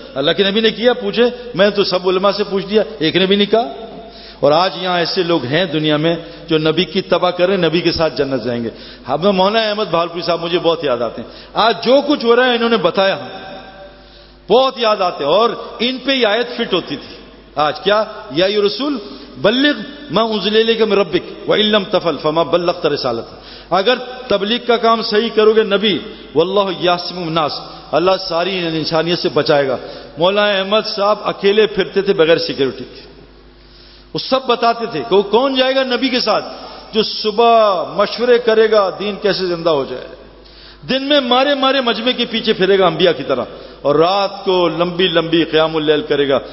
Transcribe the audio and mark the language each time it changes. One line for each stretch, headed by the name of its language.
Urdu: اللہ کے نبی نے کیا, پوچھے, میں تو سب علماء سے پوچھ دیا, ایک نے بھی نہیں کہا. اور آج یہاں ایسے لوگ ہیں دنیا میں جو نبی کی تباہ کریں, نبی کے ساتھ جنت جائیں گے. ہمیں مولانا احمد بھالپوری صاحب مجھے بہت یاد آتے ہیں. آج جو کچھ ہو رہا ہے انہوں نے بتایا, بہت یاد آتے ہیں. اور ان پہ یہ آیت فٹ ہوتی تھی.
Arabic: آج کیا, یا ایھا رسول بلغ ما انزل الیک من ربک وان لم تفعل فما بلغت رسالتہ.
Urdu: اگر تبلیغ کا کام صحیح کرو گے نبی,
Arabic: واللہ یعصمک من الناس,
Urdu: اللہ ساری انسانیت سے بچائے گا. مولانا احمد صاحب اکیلے پھرتے تھے بغیر سیکورٹی کے. وہ سب بتاتے تھے کہ وہ کون جائے گا نبی کے ساتھ جو صبح مشورے کرے گا دین کیسے زندہ ہو جائے, دن میں مارے مجمع کے پیچھے پھرے گا انبیاء کی طرح, اور رات کو لمبی لمبی قیام اللیل کرے گا.